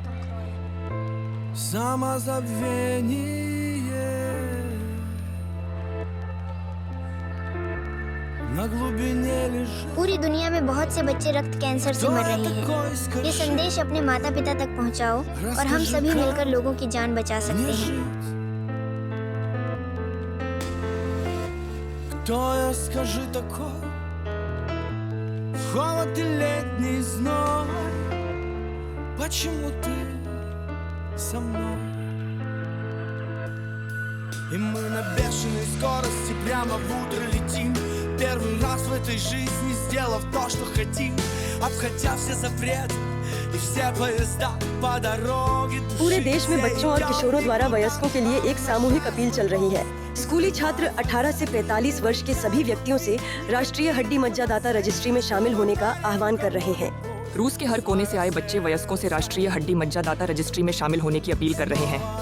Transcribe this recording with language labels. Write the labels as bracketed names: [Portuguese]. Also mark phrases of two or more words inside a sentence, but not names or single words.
[Hindi] पूरी दुनिया में बहुत से बच्चे रक्त कैंसर से मर रहे हैं। ये संदेश अपने माता पिता तक पहुंचाओ और हम सभी मिलकर लोगों की जान बचा सकते हैं। [Russian] Холод и летний зной, почему ты со мной? И мы на бешеной скорости прямо в утро летим, первый раз в этой жизни сделав то, что хотим, обходя все запреты и все поезда по дороге души. [Hindi] पूरे देश में बच्चों और किशोरों द्वारा वयस्कों के लिए एक सामूहिक अपील चल रही है। स्कूली छात्र 18 से 45 वर्ष के सभी व्यक्तियों से राष्ट्रीय हड्डी मज्जा दाता रजिस्ट्री में शामिल होने का आह्वान कर रहे हैं। रूस के हर कोने से आए बच्चे वयस्कों से राष्ट्रीय हड्डी मज्जा दाता रजिस्ट्री में शामिल होने की अपील कर रहे हैं।